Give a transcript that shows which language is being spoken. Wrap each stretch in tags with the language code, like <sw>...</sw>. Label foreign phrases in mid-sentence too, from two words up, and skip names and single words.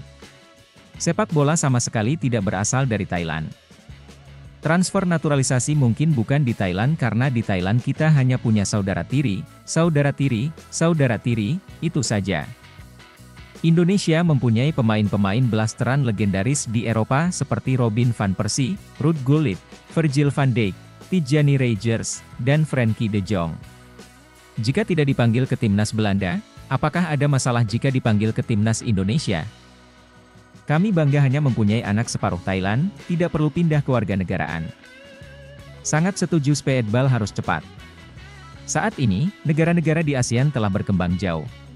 <id>Sepak bola sama sekali tidak berasal dari Thailand. Transfer naturalisasi mungkin bukan di Thailand karena di Thailand kita hanya punya saudara tiri, itu saja. Indonesia mempunyai pemain-pemain blasteran legendaris di Eropa seperti Robin van Persie, Ruud Gullit, Virgil van Dijk, Tijani Reijers, dan Frenkie de Jong. Jika tidak dipanggil ke timnas Belanda, apakah ada masalah jika dipanggil ke timnas Indonesia? Kami bangga hanya mempunyai anak separuh Thailand, tidak perlu pindah kewarganegaraan. Sangat setuju speedball harus cepat. Saat ini, negara-negara di ASEAN telah berkembang jauh.</id>